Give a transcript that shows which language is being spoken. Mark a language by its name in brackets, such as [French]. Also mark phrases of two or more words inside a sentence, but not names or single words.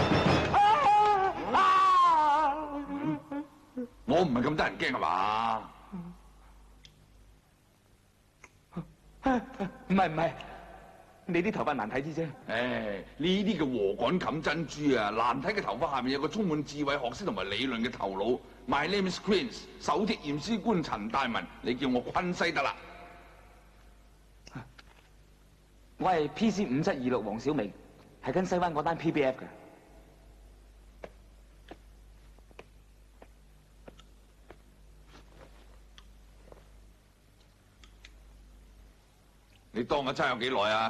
[Cantonese] 我唔係咁得人驚係嘛？唔係，你啲頭髮難睇啲啫。唉，呢啲叫禾稈冚珍珠啊！難睇嘅頭髮下面有個充滿智慧、學識同埋理論嘅頭腦。 [English] My name is Queens， [Cantonese] 首席驗屍官陳大文，你叫我昆西得啦。我係 PC 5726黃小明，係跟西灣嗰單 PBF 嘅。你當我差有幾耐啊？